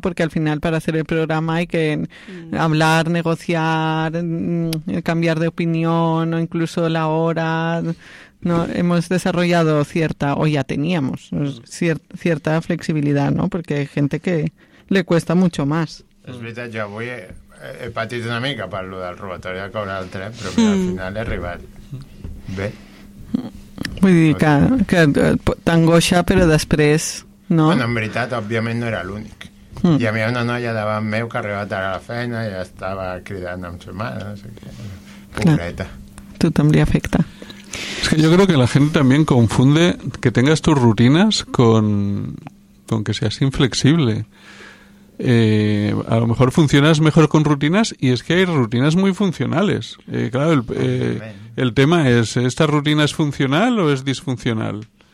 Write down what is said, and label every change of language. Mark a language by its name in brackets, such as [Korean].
[Spanish] Porque al final para hacer el programa hay que hablar, negociar, cambiar de opinión, o incluso la hora, ¿no? Hemos desarrollado cierta, o ya teníamos, cierta flexibilidad, ¿no? Porque hay gente que le cuesta mucho más. Es verdad, yo voy [Catalan] he patit una mica [Spanish] para lo del robatorio con el tren, pero mira, al final es rival. ¿Ve? [Catalan] Vull dir que t'angoixa, però després, no? Bueno, en veritat, òbviament no era l'únic. Hi havia una noia davant meu que arribava tard a la feina i estava cridant amb sa mare, no sé què. Pobreta. Tothom li afecta. [Spanish] Es que yo creo que la gente también confunde que tengas tus rutinas con que seas inflexible. A lo mejor funcionas mejor con rutinas, y es que hay rutinas muy funcionales. Claro, el tema es, ¿esta rutina es funcional o es disfuncional?